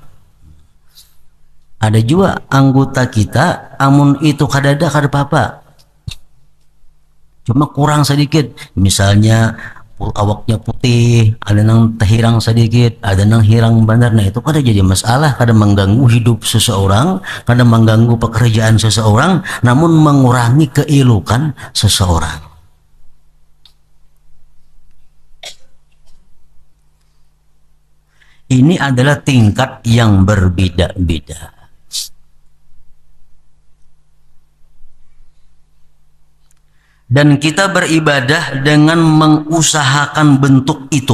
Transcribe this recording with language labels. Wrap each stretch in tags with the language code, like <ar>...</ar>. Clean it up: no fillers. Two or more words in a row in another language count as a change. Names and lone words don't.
<bjn>Ada juga anggota kita amun itu kadada kada apa-apa cuma kurang sedikit misalnya awaknya putih ada nang terhirang sedikit ada nang hirang benar nah itu kada jadi masalah kada mengganggu hidup seseorang kada mengganggu pekerjaan seseorang namun mengurangi keelokan seseorang.</bjn> <id>Ini adalah tingkat yang berbeda-beda. Dan kita beribadah dengan mengusahakan bentuk itu.</id>